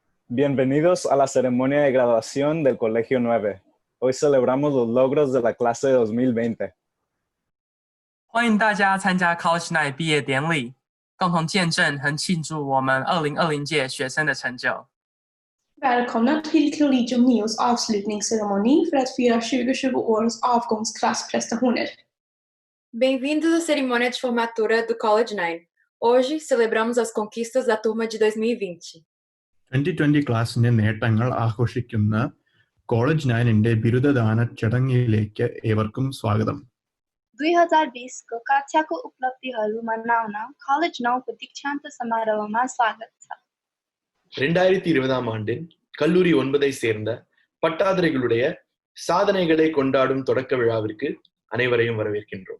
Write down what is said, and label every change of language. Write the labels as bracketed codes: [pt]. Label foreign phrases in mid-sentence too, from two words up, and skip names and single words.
[es] Bienvenidos a la ceremonia de graduación del Colegio 9. Hoy celebramos los logros de la clase de 2020. [zh] 欢迎大家参加 [en] College Night [zh] 毕业典礼，共同见证和庆祝我们2020届学生的成就。 [sv] Välkomna till Collegium Neos avslutningsceremoni för att fira 2020 års avgångsklassprestationer. [pt] Bem-vindos à cerimônia de formatura do College 9. Hoje celebramos as conquistas da turma de 2020. [ml] 2020 ക്ലാസിന്റെ നേട്ടങ്ങൾ ആഘോഷിക്കുന്ന കോളേജ് 9ന്റെ ബിരുദദാന ചടങ്ങിലേക്ക് ഏവർക്കും സ്വാഗതം. [ne] 2020 को कक्षाको उपलब्धिहरू मनाउन कलेज 9 को दीक्षान्त समारोहमा स्वागत छ. [ta] 2020ஆம் ஆண்டின் கல்லூரி 9ஐ சேர்ந்த பட்டாதாரிகளுடைய சாதனைகளை கொண்டாடும் தொடக்க விழாவிற்கு அனைவரையும் வரவேற்கின்றோம்.